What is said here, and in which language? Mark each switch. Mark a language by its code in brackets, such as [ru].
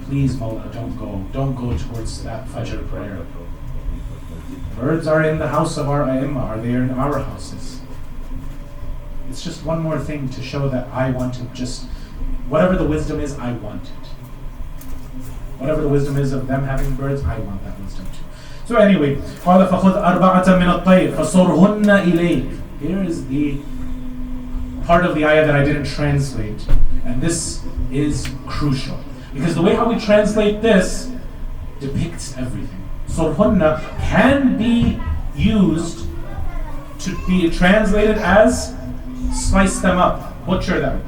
[en] Please, Mawla, don't go towards that Fajr prayer. Birds are in the house of our A'immah, are they in our houses? It's just one more thing to show that I want to just, whatever the wisdom is, I want it. Whatever the wisdom is of them having birds, I want that wisdom too. So anyway, [ar] قَالَ فَخُذْ أَرْبَعَةً مِنَ الطَّيْرِ فَصُرْهُنَّ إِلَيْكَ. [en] Here is the part of the ayah that I didn't translate. And this is crucial. Because the way how we translate this depicts everything. Surhunna can be used to be translated as slice them up, butcher them.